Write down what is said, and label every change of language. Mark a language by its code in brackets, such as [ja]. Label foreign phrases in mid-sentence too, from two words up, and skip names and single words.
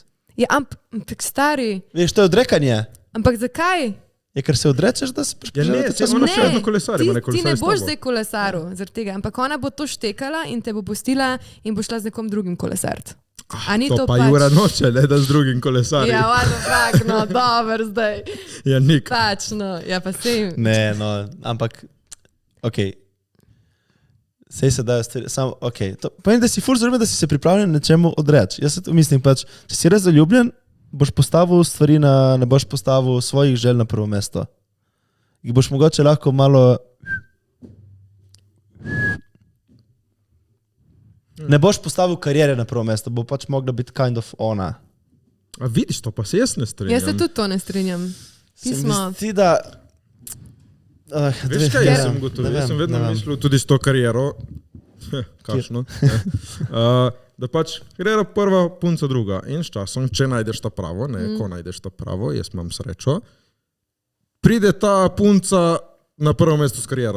[sl] Ja, ampak stari, Veš, to je odrekanje. ampak zakaj? Je, ker se odrečeš, da se Ja, ne, prišel saj ona še vedno kolesari, ti, ma ne ti kolesari ne s boš tabo. zdaj kolesaril zaradi tega, ampak ona bo to štekala in te bo pustila in bo šla z nekom drugim kolesariti. A ni To to pa pač? Jura noče, ne da z drugim kolesarjem. Ja, [en] what the fuck, no, [sl] dober zdaj. Ja, nik. Pač, no, ja pa sej. Ne, no, ampak, ok. Sej se dajo stvari, samo, ok. Povem, da si ful zarumen, da si se pripravljen nečemu odreči. Jaz se to mislim, pač, če si res zaljubljen, boš postavil stvari ne boš postavil svojih želj na prvo mesto. Jih boš mogoče lahko malo... Ne boš postavil karijere na prvo mesto, bo pač mogla biti [en] kind of [sl] ona. A vidiš, to pa se jaz ne strinjam. Jaz se tudi to ne strinjam. Se mi Pismo. zdi, da... Veš kaj, jaz sem gotovil, jaz sem vedno mislil tudi s to kariero, kakšno, da pač kariera prva, punca druga in s časom, če najdeš ta pravo, ko najdeš ta pravo, jaz imam srečo, pride ta punca na prvo mesto s kariero.